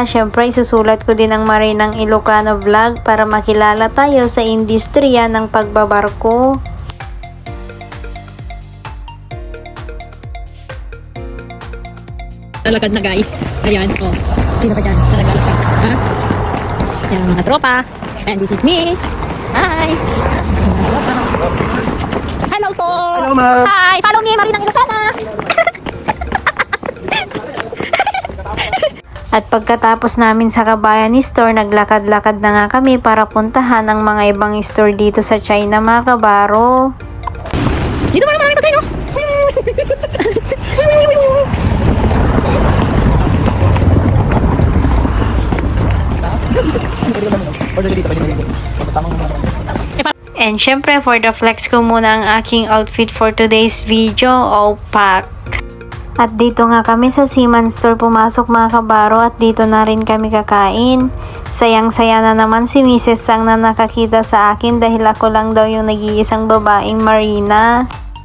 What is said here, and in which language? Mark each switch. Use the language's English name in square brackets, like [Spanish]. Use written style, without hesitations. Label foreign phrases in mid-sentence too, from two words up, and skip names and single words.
[Filipino] Syempre isusulat ko din ang Marinang Ilocana Vlog para makilala tayo sa industriya ng pagbabarko. Lalakad na guys. Ayan, oh. Sino ka dyan? Sa naglalakad? Ha? Yan ang mga tropa. [English] And this is me. Hi! Hello po! Hello, ma'am. Hi! Follow me, Marinang Ilocana! [Filipino] At pagkatapos namin sa Kabayan Store, naglakad-lakad na nga kami para puntahan ang mga ibang store dito sa China mga kabaro. Dito ba naman tayo? [English] And syempre for the flex [Filipino] ko muna ang aking [English] outfit for today's video, opaque. [Filipino] At dito nga kami sa Seaman Store pumasok mga kabaro at dito na rin kami kakain. Sayang-saya na naman si Mrs. Sang na nakakita sa akin dahil ako lang daw yung nag-iisang babaeng Marina.